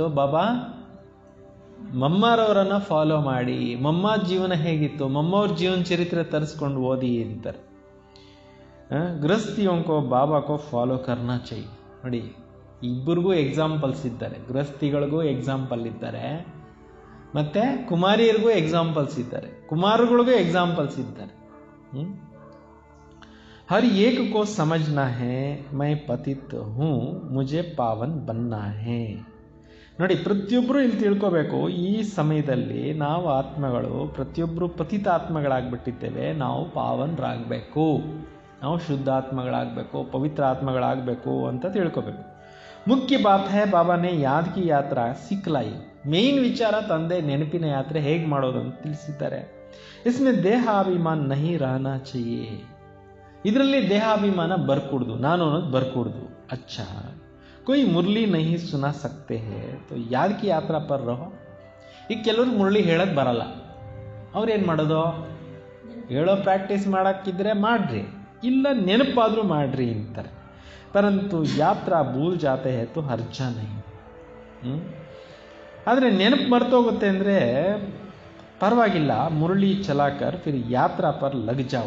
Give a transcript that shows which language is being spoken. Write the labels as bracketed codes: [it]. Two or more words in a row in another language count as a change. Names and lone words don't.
[kn] ಬಾಬಾ ಮಮ್ಮಾರವರನ್ನು ಫಾಲೋ ಮಾಡಿ, ಮಮ್ಮ ಜೀವನ ಹೇಗಿತ್ತು, ಮಮ್ಮವ್ರ ಜೀವನ ಚರಿತ್ರೆ ತರಿಸ್ಕೊಂಡು ಓದಿ ಅಂತಾರೆ. [hi] गृहस्थियों को बाबा को फॉलो करना चाहिए. [kn] ನೋಡಿ, ಇಬ್ಬರಿಗೂ ಎಕ್ಸಾಂಪಲ್ಸ್ ಇದ್ದಾರೆ. ಗೃಹಸ್ಥಿಗಳಿಗೂ ಎಕ್ಸಾಂಪಲ್ ಇದ್ದಾರೆ, ಮತ್ತು ಕುಮಾರಿಯರಿಗೂ ಎಕ್ಸಾಂಪಲ್ಸ್ ಇದ್ದಾರೆ, ಕುಮಾರಗಳಿಗೂ ಎಕ್ಸಾಂಪಲ್ಸ್ ಇದ್ದಾರೆ. [hi] हर एक को समझना है मैं पतित हूँ मुझे पावन बनना है. [kn] ನೋಡಿ, ಪ್ರತಿಯೊಬ್ಬರು ಇಲ್ಲಿ ತಿಳ್ಕೋಬೇಕು, ಈ ಸಮಯದಲ್ಲಿ ನಾವು ಆತ್ಮಗಳು ಪ್ರತಿಯೊಬ್ಬರು ಪತಿತಾತ್ಮಗಳಾಗ್ಬಿಟ್ಟಿದ್ದೇವೆ. ನಾವು ಪಾವನರಾಗಬೇಕು, ನಾವು ಶುದ್ಧಾತ್ಮಗಳಾಗಬೇಕು, ಪವಿತ್ರ ಆತ್ಮಗಳಾಗಬೇಕು ಅಂತ ತಿಳ್ಕೋಬೇಕು. [hi] मुख्य बात है बाबा ने याद की यात्रा सिखलाई. [kn] ಮೇನ್ ವಿಚಾರ ತಂದೆ ನೆನಪಿನ ಯಾತ್ರೆ ಹೇಗೆ ಮಾಡೋದು ಅಂತ ತಿಳಿಸಿದ್ದಾರೆ. [hi] इसमें देहाभिमान नहीं रहना चाहिए. [kn] ಇದರಲ್ಲಿ ದೇಹಾಭಿಮಾನ ಬರ್ಕೂಡ್ದು, ನಾನು ಅನ್ನೋದು ಬರ್ಕೂಡ್ದು. [hi] ಅಚ್ಚಾ, कोई मुरली नहीं सुना सकते हैं तो याद की यात्रा पर रहो. [kn] ಈಗ ಕೆಲವ್ರಿಗೆ ಮುರಳಿ ಹೇಳಕ್ಕೆ ಬರಲ್ಲ, ಅವ್ರೇನು ಮಾಡೋದು? ಹೇಳೋ ಪ್ರಾಕ್ಟೀಸ್ ಮಾಡೋಕ್ಕಿದ್ರೆ ಮಾಡ್ರಿ, ಇಲ್ಲ ನೆನಪಾದರೂ ಮಾಡ್ರಿ ಅಂತಾರೆ. [hi] परंतु यात्रा भूल जाते हैं तो हर्ज नहीं. [kn] ಆದರೆ ನೆನಪು ಮರ್ತೋಗುತ್ತೆ ಅಂದರೆ ಪರವಾಗಿಲ್ಲ, [hi] मुरली चलाकर फिर यात्रा पर लग जाओ.